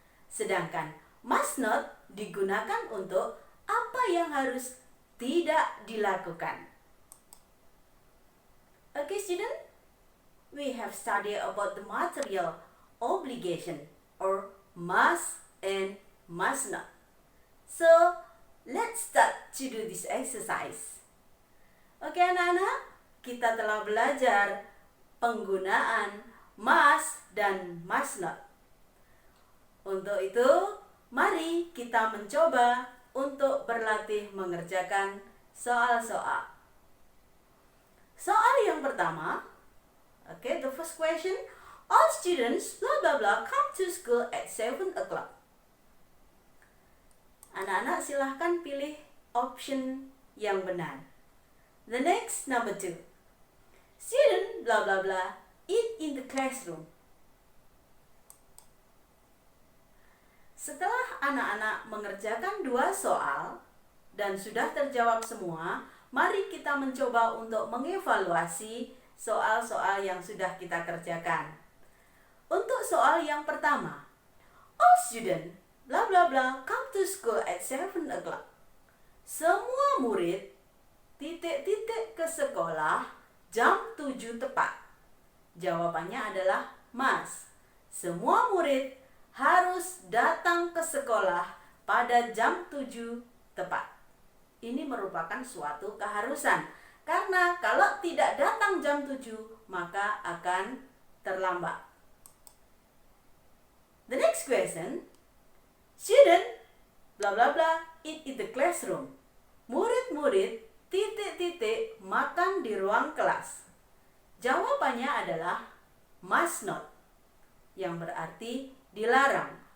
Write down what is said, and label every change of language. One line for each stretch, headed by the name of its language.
Indonesian: Sedangkan must not digunakan untuk apa yang harus tidak dilakukan.
English: Okay student, we have studied about the material obligation or must and must not. So, let's start to do this exercise.
Indonesian: Okay anak-anak, kita telah belajar penggunaan must dan must not. Untuk itu, mari kita mencoba untuk berlatih mengerjakan soal-soal. Soal yang pertama,
English: okay, the first question, all students blah blah blah come to school at 7 o'clock.
Indonesian: Anak-anak silahkan pilih option yang benar.
English: The next, number 2, student blah blah blah eat in the classroom.
Indonesian: Setelah anak-anak mengerjakan 2 soal dan sudah terjawab semua, mari kita mencoba untuk mengevaluasi soal-soal yang sudah kita kerjakan. Untuk soal yang pertama,
English: all student blah blah blah come to school at 7 o'clock.
Indonesian: Semua murid titik-titik ke sekolah jam 7 tepat. Jawabannya adalah must. Semua murid harus datang ke sekolah pada jam 7 tepat. ini merupakan suatu keharusan. Karena kalau tidak datang jam 7, maka akan terlambat.
English: The next question, shouldn't blah blah blah eat in the classroom.
Indonesian: Murid-murid titik-titik makan di ruang kelas. Jawabannya adalah must not, yang berarti dilarang.